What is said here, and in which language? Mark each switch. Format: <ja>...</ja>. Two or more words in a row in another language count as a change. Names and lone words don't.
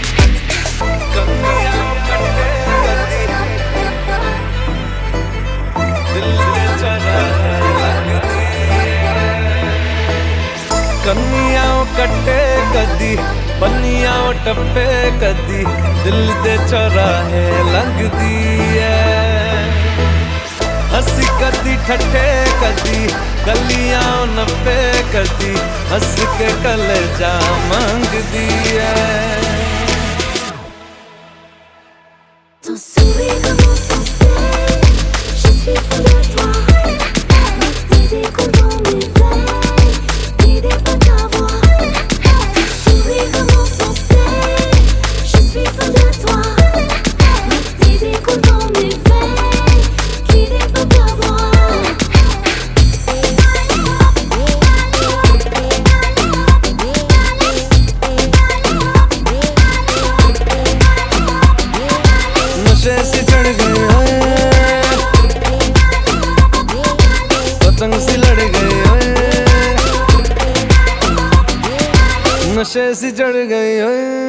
<pa>ਕੰਨੀਆਂ ਕੱਟੇ ਕਦੀ ਬੰਨੀਆਂ ਟੱਪੇ ਕਦੀ ਦਿਲ ਦੇ ਚੌਰਾਹੇ ਲੰਘਦੀ ਹੈ ਹੱਸੀ ਕਦੀ ਠੱਠੇ ਕਦੀ ਗਲੀਆਂ ਨੱਪੇ ਕਦੀ ਹੱਸ ਕੇ ਕਲੇਜਾ ਮੰਗਦੀ ਹੈ</pa> <fr>Ton sourire de mon sourcil, je suis fou de toi. Le désir coule dans mes veines, guidé par ta voix. Ton sourire de mon sourcil, je suis fou de toi. Le désir coule dans mes veines, guidé par ta voix.</fr> <hi>नशे सी चढ़ गई ओए पतंग सी लड़ गई ओए नशे सी चढ़ गई ओए</hi>